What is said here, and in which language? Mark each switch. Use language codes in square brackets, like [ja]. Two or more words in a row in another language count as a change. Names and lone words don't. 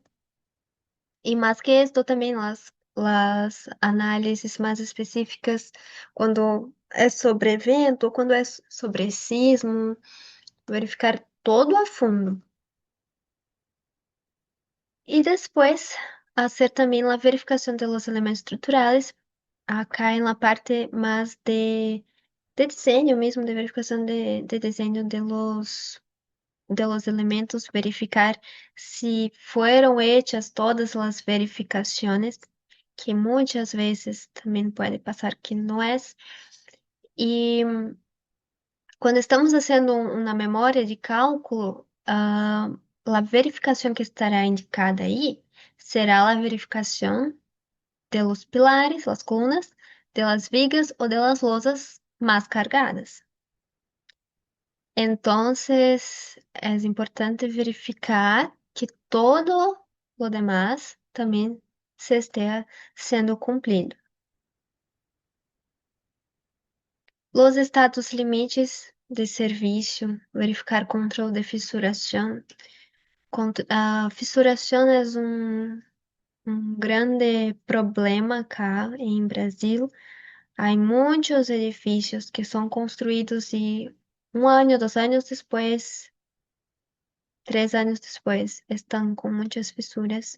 [pt] E mais que isso, também as análises mais específicas, quando é sobre evento, quando é sobre sismo, verificar todo a fundo. E depois, fazer também a verificação dos elementos estruturais, acá em [es] la parte [pt] mais de desenho mesmo, de verificação de desenho [es] de los elementos, [pt] verificar se foram hechas todas as verificações, que muitas vezes também pode passar que não é. E quando estamos fazendo uma memória de cálculo, a verificação que estará indicada aí será a verificação [es] de los pilares, las [pt] colunas, [es] de las vigas [pt] ou [es] de las losas más cargadas. Entonces, es importante verificar que todo lo demás también se esté siendo cumplido. Los estados [pt] limites de serviço, verificar controle de fissuração. A fissuração é um grande problema cá em Brasil. Há muitos edifícios que são construídos e um ano, 2 anos depois, 3 anos depois, estão com muitas fissuras.